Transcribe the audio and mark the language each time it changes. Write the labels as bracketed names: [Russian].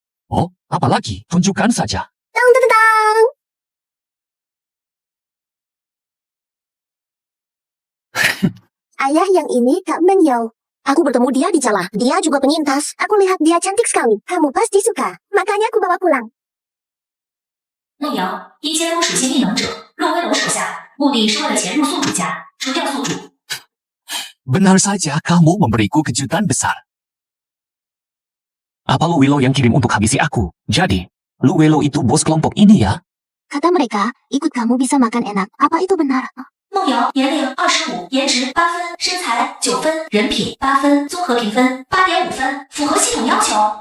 [Indonesian] Oh, apa lagi? Tunjukkan saja. Tang tang tang. Ayah, yang ini Kak Menyau. Aku bertemu dia di jalan. Dia juga penyintas. Aku lihat dia cantik sekali. Kamu pasti suka. Makanya aku bawa pulang. [Chinese] 梦瑶因监督属性异能者，入威龙手下，目的是为了潜入宿主家，除掉宿主。 [Indonesian] Benar saja, kamu memberiku kejutan besar. Apa Luwelo yang kirim untuk habisi aku? Jadi, Luwelo itu bos kelompok ini ya? Kata mereka, ikut kamu bisa makan enak. Apa itu benar? [Chinese] 梦瑶年龄25，颜值8分，身材9分，人品8分，综合评分8.5分，符合系统要求。